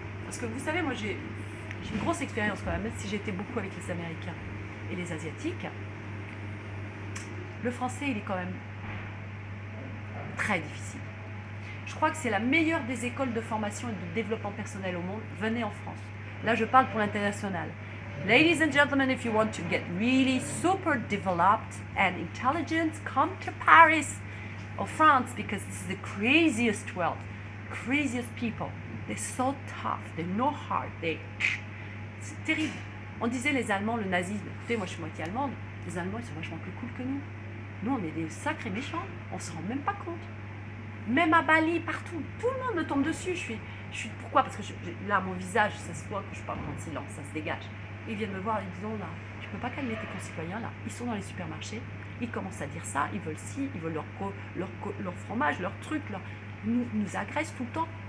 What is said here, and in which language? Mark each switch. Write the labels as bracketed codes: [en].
[fr] Parce que vous savez, moi j'ai une grosse expérience quand même si j'étais beaucoup avec les Américains et les Asiatiques. Le français, il est quand même très difficile. Je crois que c'est la meilleure des écoles de formation et de développement personnel au monde. Venez en France. Là, je parle pour l'international. [en] Ladies and gentlemen, if you want to get really super developed and intelligent, come to Paris or France because this is the craziest world, craziest people. They're so tough, they're no heart, [fr] c'est terrible. On disait les Allemands, le nazisme. Écoutez, moi je suis moitié allemande, les Allemands ils sont vachement plus cool que nous. Nous on est des sacrés méchants, on se rend même pas compte. Même à Bali, partout, tout le monde me tombe dessus. Je suis pourquoi? Parce que là, mon visage, ça se voit que je parle en silence, ça se dégage. Ils viennent me voir, ils disent là, tu peux pas calmer tes concitoyens là. Ils sont dans les supermarchés, ils commencent à dire ça, ils veulent ci, ils veulent leur fromage, leur truc, nous agressent tout le temps.